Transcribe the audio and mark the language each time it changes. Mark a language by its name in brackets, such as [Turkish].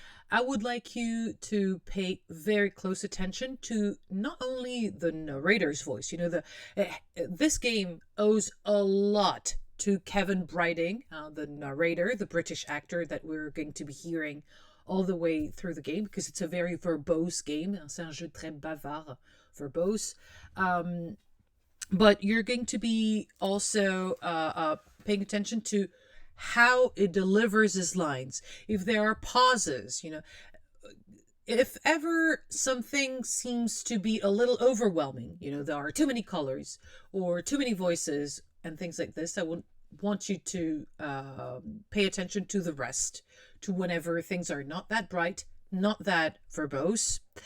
[English] I would like you to pay very close attention to not only the narrator's voice. This game owes a lot to Kevin Briding, the narrator, the British actor that we're going to be hearing all the way through the game, because it's a very verbose game. [French] C'est un jeu très bavard, verbose. [English] But you're going to be also paying attention to how it delivers his lines. If there are pauses, if ever something seems to be a little overwhelming, there are too many colors or too many voices and things like this, I would want you to pay attention to the rest, to whenever things are not that bright, not that verbose.